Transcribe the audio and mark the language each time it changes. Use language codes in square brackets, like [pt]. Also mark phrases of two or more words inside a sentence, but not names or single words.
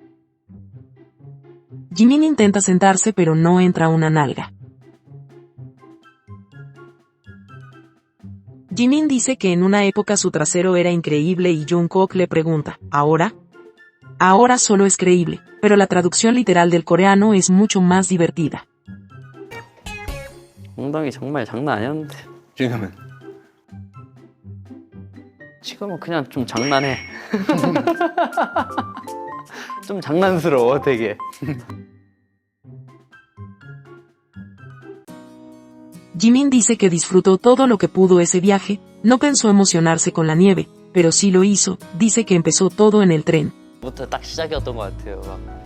[es] Jimin intenta sentarse pero no entra una nalga. Jimin dice que en una época su trasero era increíble y Jungkook le pregunta, ¿ahora? Ahora solo es creíble, pero la traducción literal del coreano es mucho más divertida. [ko] 엉덩이 정말 장난 아니었는데. 지금은? 지금은 그냥 좀 장난해. 좀 장난스러워 되게. [es] Jimin dice que disfrutó todo lo que pudo ese viaje, no pensó emocionarse con la nieve, pero sí lo hizo, dice que empezó todo en el tren. [ko] 부터 딱 시작이었던 것 같아요. 막.